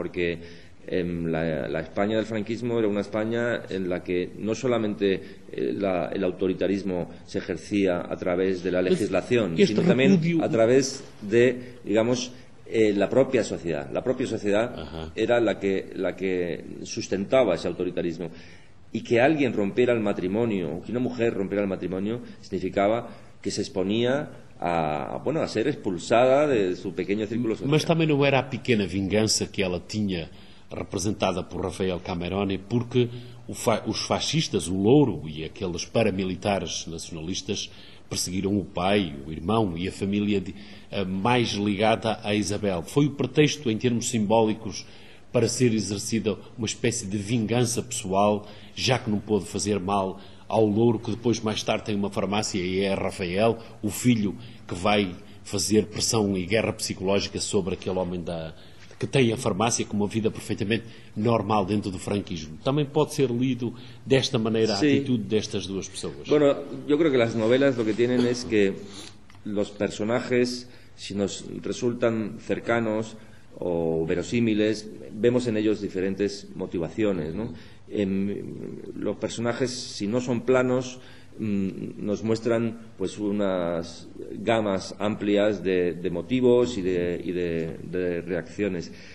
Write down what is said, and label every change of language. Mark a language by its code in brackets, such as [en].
[es] Porque la España del franquismo era una España en la que no solamente el autoritarismo se ejercía a través de la legislación, sino también a través de, digamos, la propia sociedad era la que sustentaba ese autoritarismo. Y que alguien rompiera el matrimonio, o que una mujer rompiera el matrimonio, significaba que se exponía a ser expulsada de su pequeño círculo social. [pt] Mas também não era a pequena vingança que ela tinha, representada por Rafael Cameroni, porque os fascistas, o Louro, e aqueles paramilitares nacionalistas, perseguiram o pai, o irmão e a família mais ligada a Isabel. Foi o pretexto, em termos simbólicos, para ser exercida uma espécie de vingança pessoal, já que não pôde fazer mal ao louro, que depois mais tarde tem uma farmácia e é Rafael, o filho que vai fazer pressão e guerra psicológica sobre aquele homem da, que tem a farmácia com uma vida perfeitamente normal dentro do franquismo. Também pode ser lido desta maneira a atitude destas duas pessoas. [es] Bueno, yo creo que las novelas lo que tienen es que los personajes, si nos resultan cercanos o verosímiles, vemos en ellos diferentes motivaciones, ¿no? Los personajes, si no son planos, nos muestran pues unas gamas amplias de motivos y de reacciones.